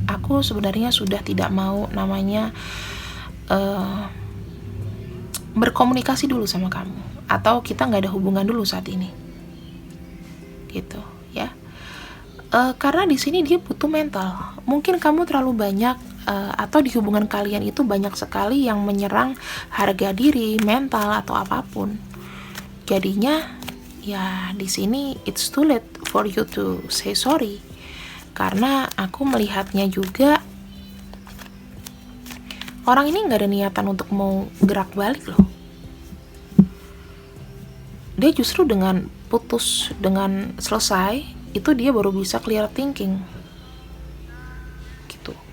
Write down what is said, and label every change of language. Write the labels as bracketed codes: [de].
[id] Aku sebenarnya sudah tidak mau namanya berkomunikasi dulu sama kamu, atau kita nggak ada hubungan dulu saat ini gitu ya. Karena di sini dia butuh mental. Mungkin kamu terlalu banyak atau di hubungan kalian itu banyak sekali yang menyerang harga diri, mental atau apapun. Jadinya ya di sini [en] it's too late for you to say sorry. [id] Karena aku melihatnya juga orang ini nggak ada niatan untuk mau gerak balik loh. Dia justru dengan putus, dengan selesai itu dia baru bisa clear thinking gitu.